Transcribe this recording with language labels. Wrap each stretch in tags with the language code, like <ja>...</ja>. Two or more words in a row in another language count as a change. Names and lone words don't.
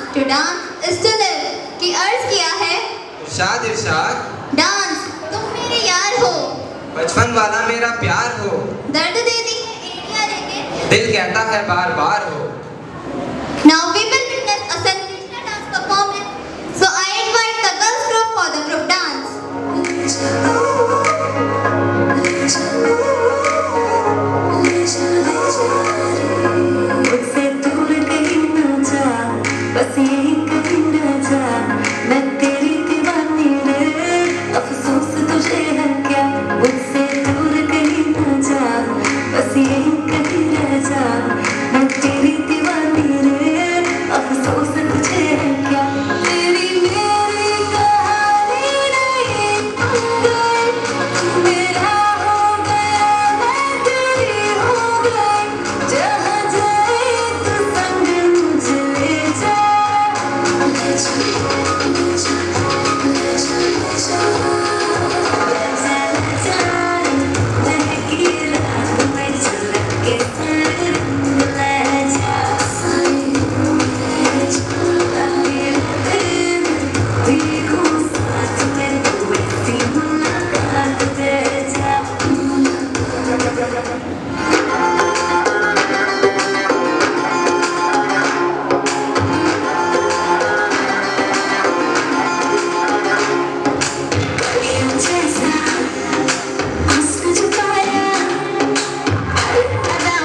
<en>dance is to live</en> <hi>की अर्ज किया है। इरशाद इरशाद। डांस तुम मेरे यार हो, बचपन वाला मेरा प्यार हो, दर्द देती है एड़ियां लेके, दिल कहता है बार बार हो।</hi> <en>Now we will witness a sensational dance performance. So I invite the girls group for the group dance.</en> <hi>मुझसे दूर कहीं ना जा, बस यहीं कहीं रह जा, मैं तेरी दीवानी रे, अफसोस तुझे है क्या। मुझसे दूर कहीं ना जा, बस यहीं कहीं रह जा, मैं तेरी दीवानी रे, अफसोस तुझे है क्या। तेरी मेरी कहानी नहीं गई, मेरा हो गया मैं तेरी हो गई, जहाँ जाए तू संग मुझे ले जा, ले जा, ले जा, ले जा, ले जा, ले जा, लहकी रात में चल के संग ले जा, ले जा, देखो साथ में तू ऐसी मुलाकात दे जा। जैसा आंसू छुपाया, अदा</hi>